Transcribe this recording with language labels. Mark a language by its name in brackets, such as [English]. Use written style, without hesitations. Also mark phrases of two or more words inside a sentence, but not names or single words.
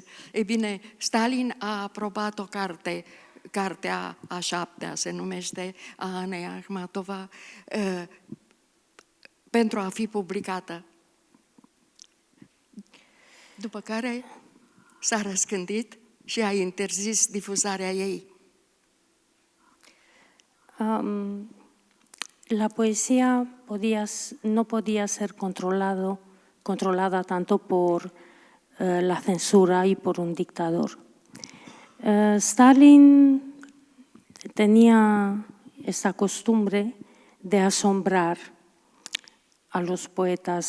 [Romanian] Ei bine, Stalin a aprobat o carte, cartea a 7-a se numește, a Anei Akhmatova, pentru a fi publicată. După care s-a răzgândit și a interzis difuzarea ei. [Spanish] La poesía no podía ser controlada tanto por la censura y por un dictador. Stalin tenía esta costumbre de asombrar a los poetas.